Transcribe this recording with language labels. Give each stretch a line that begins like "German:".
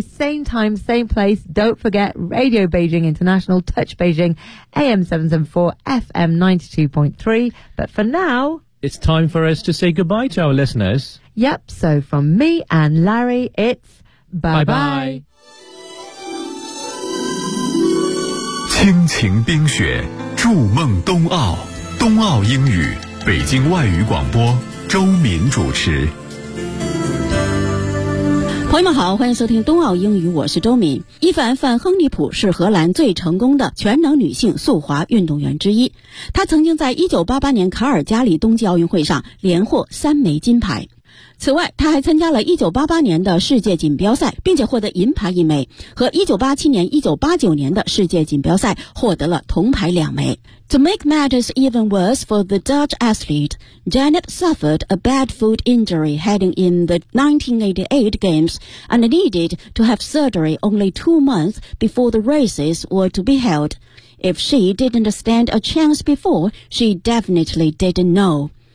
English: Same time, same place. Don't forget, Radio Beijing International, Touch Beijing, AM 774, FM 92.3. But for now, it's time for us to say goodbye to our listeners. Yep, so from me and Larry, it's bye-bye.
Chinese: 亲情冰雪，筑梦冬奥，冬奥英语，北京外语广播，周敏主持。朋友们好，欢迎收听冬奥英语，我是周敏。伊凡范亨尼普是荷兰最成功的全能女性速滑运动员之一，她曾经在1988年卡尔加里冬季奥运会上连获三枚金牌。此外，他还参加了1988年的世界锦标赛，并且获得银牌一枚，和1987年、1989年的世界锦标赛获得了铜牌两枚。
English: To make matters even worse for the Dutch athlete, Janet suffered a bad foot injury heading in the 1988 Games and needed to have surgery only 2 months before the races were to be held. If she didn't stand a chance before, she definitely didn't know.